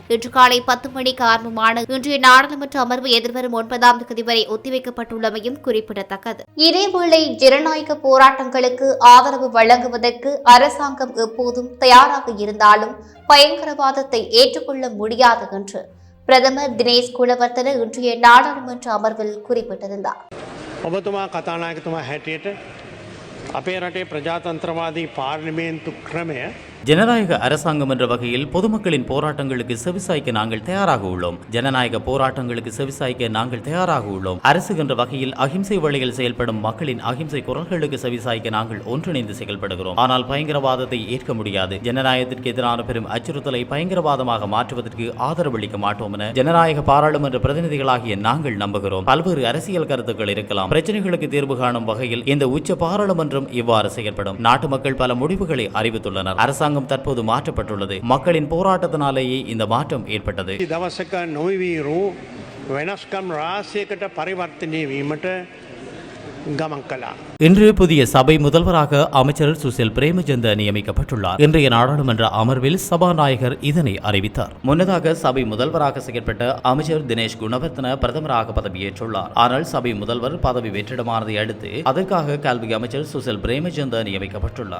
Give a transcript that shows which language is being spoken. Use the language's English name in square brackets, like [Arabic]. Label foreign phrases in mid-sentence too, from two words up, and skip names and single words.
[Tamil] இன்று காலை 10 மணிக்கு ஆரம்பமான இன்றைய நாடாளுமன்ற அமர்வு எதிர்வரும் 9ஆம் தேதி வரை ஒத்திவைக்கப்பட்டுள்ளமையும் குறிப்பிடத்தக்கது. இதேவேளை ஜனநாயக போராட்டங்களுக்கு ஆதரவு வழங்குவதற்கு அரசாங்கம் எப்போதும் தயாராக இருந்தாலும் பயங்கரவாதத்தை ஏற்றுக்கொள்ள முடியாது என்று பிரதமர் தினேஷ் குணவர்த்தன இன்றைய நாடாளுமன்ற அமர்வில் குறிப்பிட்டிருந்தார். [Sinhala] ඔබතුමා කතානායකතුමා හැටියට අපේ රටේ ප්‍රජාතන්ත්‍රවාදී පාර්ලිමේන්තු ක්‍රමය [Tamil] ஜனநாயக அரசாங்கம் என்ற வகையில் பொதுமக்களின் போராட்டங்களுக்கு செவிசாய்க்க நாங்கள் தயாராக உள்ளோம். ஜனநாயக போராட்டங்களுக்கு செவிசாய்க்க நாங்கள் தயாராக உள்ளோம். அரசு என்ற வகையில் அகிம்சை வழியில் செயல்படும் மக்களின் அகிம்சை குரல்களுக்கு செவிசாய்க்க நாங்கள் ஒன்றிணைந்து செயல்படுகிறோம். ஆனால் பயங்கரவாதத்தை ஏற்க முடியாது. ஜனநாயகத்திற்கு எதிரான பெரும் அச்சுறுத்தலை பயங்கரவாதமாக மாற்றுவதற்கு ஆதரவளிக்க மாட்டோம் என ஜனநாயக பாராளுமன்ற பிரதிநிதிகளாகிய நாங்கள் நம்புகிறோம். பல்வேறு அரசியல் கருத்துக்கள் இருக்கலாம். பிரச்சனைகளுக்கு தீர்வு காணும் வகையில் இந்த உச்ச பாராளுமன்றம் இவ்வாறு செயல்படும். நாட்டு மக்கள் பல முடிவுகளை அறிவித்துள்ளனர். அரசாங்கம் தற்போது மாற்றப்பட்டுள்ளது. மக்களின் போராட்டத்தினாலேயே இந்த மாற்றம் ஏற்பட்டது. [Sinhala] දවසක නොවිවීරු වෙනස්කම් රාශියකට පරිවර්තනය වීමට ගමන් කළා. [Tamil] இன்று புதிய சபை முதல்வராக அமைச்சர் சுசில் பிரேமச்சந்திர நியமிக்கப்பட்டுள்ளார். இன்றைய நாடாளுமன்ற அமர்வில் சபாநாயகர் இதனை அறிவித்தார். முன்னதாக சபை முதல்வராக செயற்பட்ட அமைச்சர் தினேஷ் குணவர்த்தன பிரதமராக பதவியேற்றுள்ளார். ஆனால் சபை முதல்வர் பதவி வெற்றிடமானதை அடுத்து அதற்காக கல்வி அமைச்சர் சுசில் பிரேமச்சந்திர நியமிக்கப்பட்டுள்ளார்.